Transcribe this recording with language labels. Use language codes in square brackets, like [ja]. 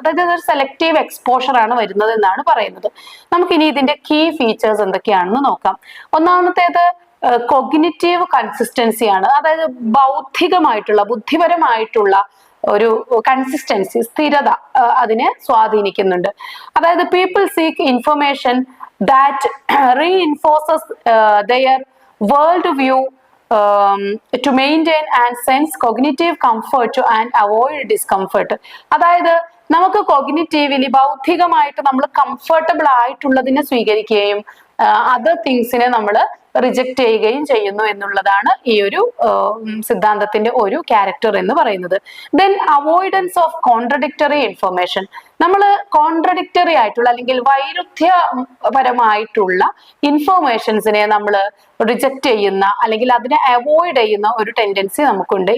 [ml] അതായത് ഒരു selective exposure ആണ് വരുന്നത് എന്നാണ് പറയുന്നത്. നമുക്കിനി ഇതിന്റെ കീ ഫീച്ചേഴ്സ് എന്തൊക്കെയാണെന്ന് നോക്കാം. ഒന്നാമത്തേത് കോഗ്നിറ്റീവ് കൺസിസ്റ്റൻസി ആണ്. അതായത് ബൗദ്ധികമായിട്ടുള്ള ബുദ്ധിപരമായിട്ടുള്ള ഒരു കൺസിസ്റ്റൻസി, സ്ഥിരത അതിനെ സ്വാധീനിക്കുന്നുണ്ട്. അതായത് [en] People seek information that reinforces their world view to maintain and sense cognitive comfort to and avoid discomfort. [ml] അതായത് നമുക്ക് കോഗ്നിറ്റീവ്ലി ബൗദ്ധികമായിട്ട് നമ്മൾ കംഫർട്ടബിൾ ആയിട്ടുള്ളതിനെ സ്വീകരിക്കുകയും അതർ തിങ്സിനെ നമ്മൾ റിജക്ട് ചെയ്യുകയും ചെയ്യുന്നു എന്നുള്ളതാണ് ഈ ഒരു സിദ്ധാന്തത്തിന്റെ ഒരു ക്യാരക്ടർ എന്ന് പറയുന്നത്. [en] Then avoidance of contradictory information. [ml] നമ്മൾ കോൺട്രഡിക്ടറി ആയിട്ടുള്ള അല്ലെങ്കിൽ വൈരുദ്ധ്യപരമായിട്ടുള്ള ഇൻഫർമേഷൻസിനെ നമ്മൾ റിജക്ട് ചെയ്യുന്ന അല്ലെങ്കിൽ അതിനെ അവോയ്ഡ് ചെയ്യുന്ന ഒരു ടെൻഡൻസി നമുക്കുണ്ട്.